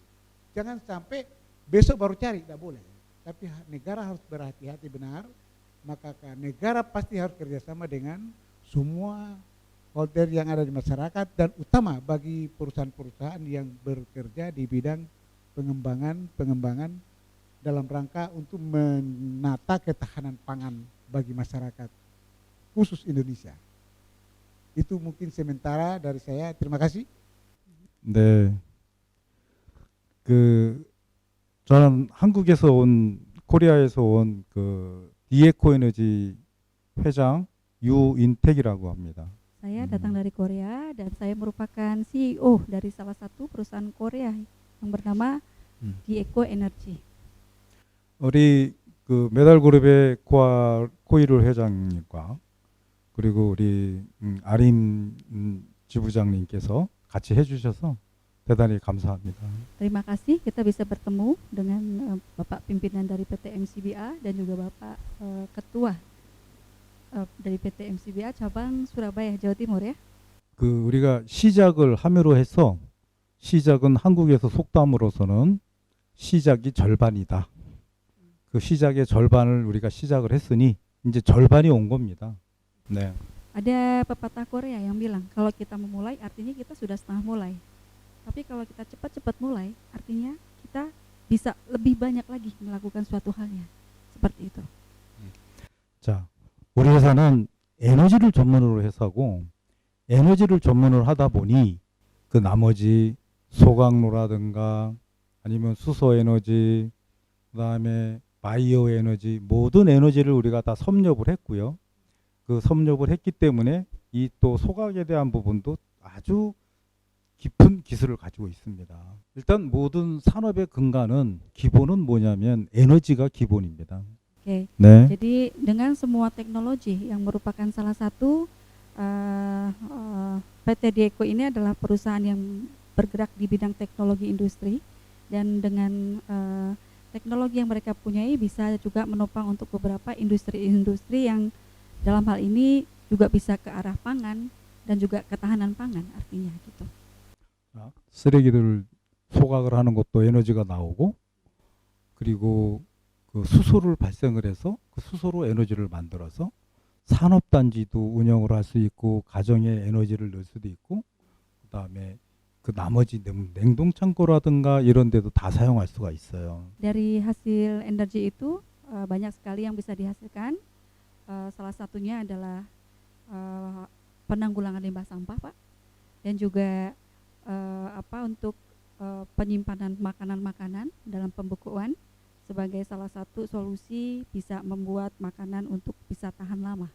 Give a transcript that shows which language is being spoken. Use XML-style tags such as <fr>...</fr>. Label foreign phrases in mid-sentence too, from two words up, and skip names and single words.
<id>Jangan sampai besok baru cari, tidak boleh. Tapi negara harus berhati-hati benar, maka negara pasti harus kerjasama dengan semua holder yang ada di masyarakat dan utama bagi perusahaan-perusahaan yang bekerja di bidang pengembangan dalam rangka untuk menata ketahanan pangan bagi masyarakat khusus Indonesia. Itu mungkin sementara dari saya. Terima kasih.</id> <ko>네, 그 저는 한국에서 온 코리아에서 온 그 디에코 에너지 회장 유인택이라고 합니다.</ko> <id>Saya datang dari Korea dan saya merupakan CEO dari salah satu perusahaan Korea yang bernama Dieko Energy.</id> <ko>우리 그 메달그룹의 코이룰 회장님과 그리고 우리 아린 지부장님께서 같이 해주셔서 대단히 감사합니다.</ko> <id>Terima kasih kita bisa bertemu dengan Bapak pimpinan dari PT MCBA dan juga Bapak Ketua dari PT MCBA cabang Surabaya, Jawa Timur ya.</id> <ko>그 우리가 시작을 함으로 해서 시작은 한국에서 속담으로서는 시작이 절반이다. 그 시작의 절반을 우리가 시작을 했으니 이제 절반이 온 겁니다. 네.</ko> <id>Ada pepatah Korea yang bilang kalau kita memulai artinya kita sudah setengah mulai. Tapi kalau kita cepat-cepat mulai artinya kita bisa lebih banyak lagi melakukan suatu halnya. Seperti itu.</id> <ko>자, 우리 회사는 에너지를 전문으로 해서고 에너지를 전문으로 하다 보니 그 나머지 소각로라든가 아니면 수소 에너지 그다음에 바이오 에너지 모든 에너지를 우리가 다 섭렵을 했고요. 그 섭렵을 했기 때문에 이 또 소각에 대한 부분도 아주 깊은 기술을 가지고 있습니다. 일단 모든 산업의 근간은 기본은 뭐냐면 에너지가 기본입니다.</ko> <id>Oke.</id> <ko>네.</ko> <id>Jadi dengan semua teknologi yang merupakan salah satu PT Dieko ini adalah perusahaan yang bergerak di bidang teknologi industri dan dengan teknologi yang mereka punyai bisa juga menopang untuk beberapa industri-industri yang dalam hal ini juga bisa ke arah pangan dan juga ketahanan pangan artinya gitu.</id> <ko>쓰레기를 소각을 하는 것도 에너지가 나오고 그리고 그 수소를 발생을 해서 그 수소로 에너지를 만들어서 산업단지도 운영을 할 수 있고 가정에 에너지를 넣을 수도 있고 그다음에 그 나머지 냉동창고라든가 이런 데도 다 사용할 수가 있어요.</ko> <id>Dari hasil energi itu banyak sekali yang bisa dihasilkan. Salah satunya adalah penanggulangan limbah sampah, Pak. Dan juga untuk penyimpanan makanan-makanan dalam pembekuan sebagai salah satu solusi bisa membuat makanan untuk bisa tahan lama.</id>